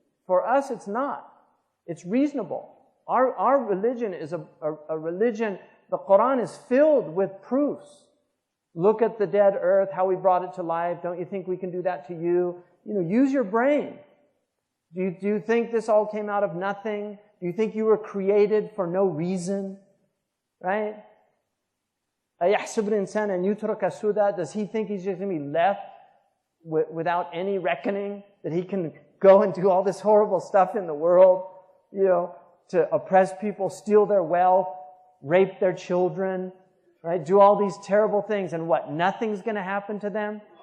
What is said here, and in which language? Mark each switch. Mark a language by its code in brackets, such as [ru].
[en] For us, it's not. It's reasonable. Our religion is a religion, the Quran is filled with proofs. Look at the dead earth, how we brought it to life. Don't you think we can do that to you? Use your brain. Do you think this all came out of nothing? Do you think you were created for no reason? Right? [ar] أَيَحْسُبُ الْإِنسَانَ أَنْ يُتْرَكَ سُدًى. [en] Does he think he's just going to be left without any reckoning? That he can go and do all this horrible stuff in the world, to oppress people, steal their wealth, rape their children, right? Do all these terrible things, and what? Nothing's going to happen to them?